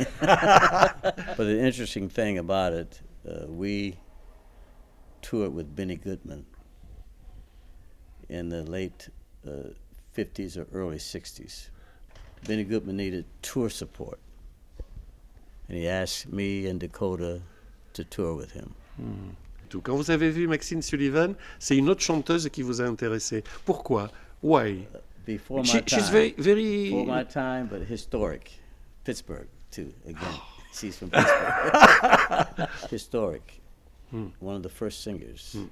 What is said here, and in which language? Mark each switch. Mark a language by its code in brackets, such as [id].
[en] But the interesting thing about it, we toured with Benny Goodman in the late 50s or early 60s. Benny Goodman needed tour support, and he asked me and Dakota to tour with him. [fr] Quand vous avez vu Maxine Sullivan, c'est une autre chanteuse qui vous a intéressé. Pourquoi? [en] Why? Before my time. She's very... Before my time, but historic. Pittsburgh, too, again. She's from Pittsburgh. Historic. one of the first singers.